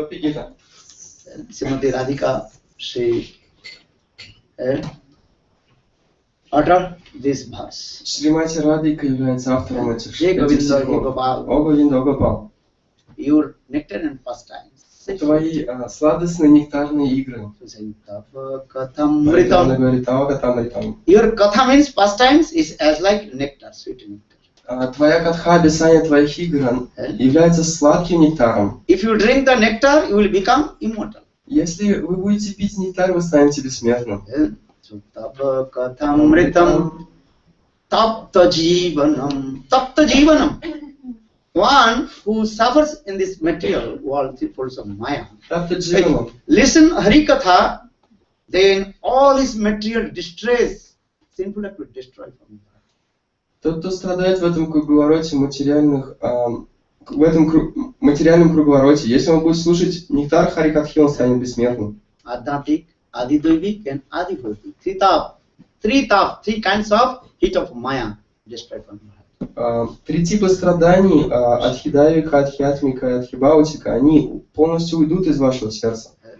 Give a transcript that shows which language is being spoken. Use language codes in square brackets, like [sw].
[en] Srimati Radhika, she uttered this verse. [ru] Шримати Радхика является автором этих стихов. О Говинда, о Гопал. [en] Your nectarian pastimes. [ru] Твои сладостные нектарные игры. [en] Your katha means pastimes is as like nectar, sweet nectar. [ru] Твоя катха, описание твоих игр является сладким нектаром. [en] If you drink the nectar, you will become immortal. [ru] Если вы будете пить нектар, вы станете бессмертным. [sa] Tapa kathamritam tapta jivanam. Tapta jivanam. [en] One who suffers in this material world, three folds of Maya. [sa] Tapta jivanam. [en] Listen Harikatha, then all his material distress, sinful act will destroy from him. [ru] Тот, кто страдает в этом круговороте материальных, в этом материальном круговороте, если он будет слушать нектар Харикатхи, он станет бессмертным. [sa] Adhatik, Adidovik and Adibhavik. [en] Three kinds of heat of Maya destroyed from your heart. [ru] Три типа страданий, Адхидавика, Адхиатмика и Адхибаутика, они полностью уйдут из вашего сердца.